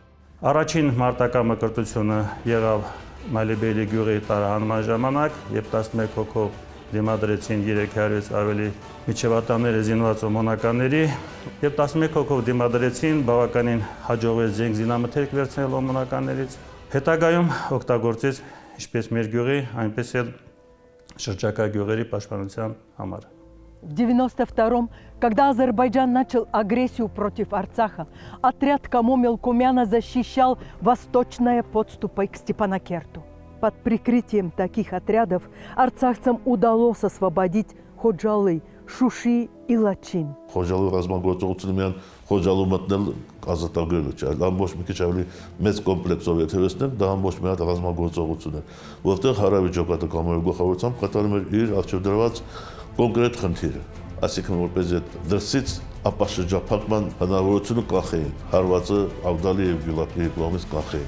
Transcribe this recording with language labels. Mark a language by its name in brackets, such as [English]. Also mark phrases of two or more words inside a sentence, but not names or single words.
[Armenian] Առաջին մարտական մկրտությունը եղավ Մալիբեյլի գյուղի տարահանման ժամանակ, երբ 11 հոգով դիմադրեցին 300-ից ավելի միջևատաները զինված օմոնականների, եւ 11 հոգով դիմադրեցին, բավականին հաջողվեց զենք զինամթերք վերցնել օմոնականներից։ Հետագայում օգտագործեց ինչպես մեր գյուղի, այնպես էլ շրջակա գյուղերի պաշտպանության համար։ [Russian] В 92-м, когда Азербайджан начал агрессию против Арцаха, отряд КАМО Мелкомяна защищал восточные подступы к Степанакерту. Под прикрытием таких отрядов арцахцам удалось освободить Ходжалы, Շուշի и Լաչին։ [Armenian] Խոջալու ռազմագործողությունը միան Խոջալու մտնել ազատագրելը չէ, ամբողջ մի քիչ ավելի մեծ կոմպլեքսով եթե վերցնենք, դա ամբողջ մի հատ ռազմագործողություն է, որտեղ Հարավի ջոկատը կամոյի գլխավորությամբ կատարում էր իր արժեվ դրված կոնկրետ խնդիրը, այսինքն որպես այդ դրսից ապաշրջափակման հնարավորությունը կախեին, հարվածը Աղդալի եւ Գյուլապի կողմից կախեին։